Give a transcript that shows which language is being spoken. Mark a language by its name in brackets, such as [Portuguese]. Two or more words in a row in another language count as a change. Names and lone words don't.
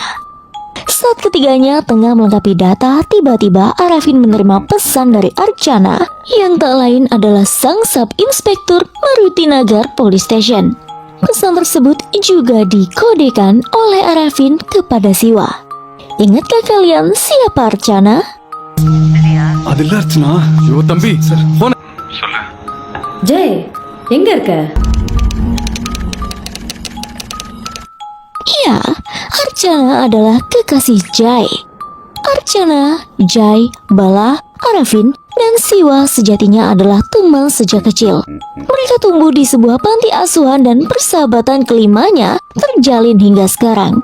[Indonesian] Saat ketiganya tengah melengkapi data, tiba-tiba Arafin menerima pesan dari Archana yang tak lain adalah sang sub inspektur Maruti Nagar Police Station. Pesan tersebut juga dikodekan oleh Arafin kepada Siwa. Ingatkah kalian siapa Archana? [Tamil] அதில்ல அர்ச்சனா ஐயோ தம்பி சார் போன சொல்லு. ஜெய் எங்க இருக்க? [Indonesian] Ya, Archana adalah kekasih Jai. Archana, Jai, Bala, Arafin, dan Siwa sejatinya adalah teman sejak kecil. Mereka tumbuh di sebuah panti asuhan dan persahabatan kelimanya terjalin hingga sekarang.